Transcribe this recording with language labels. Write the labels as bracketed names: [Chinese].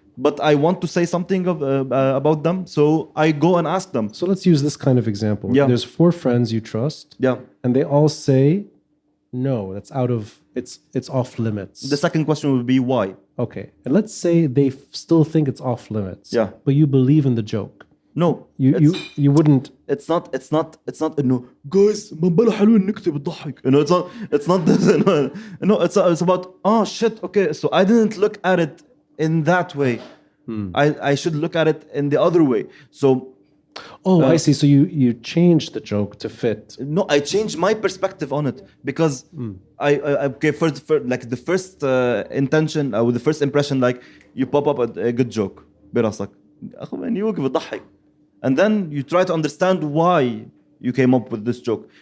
[English] But I want to say something about them, so I go and ask them. So let's use this kind of example. Yeah. There's 4 friends you trust. Yeah. And they all say, no, that's it's off limits. The second question would be why? Okay. And let's say they still think it's off limits. Yeah. But you believe in the joke. No. You wouldn't. It's not [Arabic] إنه guys ما بالو حلو النكتة بتضحك. [English] It's not this. It's about shit. Okay, so I didn't look at it in that way. I should look at it in the other way. So I see. So you changed the joke to fit. No, I changed my perspective on it because I for like the first intention or the first impression, like you pop up a good joke [Arabic] براسك أخو منيوك بتضحك, [English] and then you try to understand why you came up with this joke.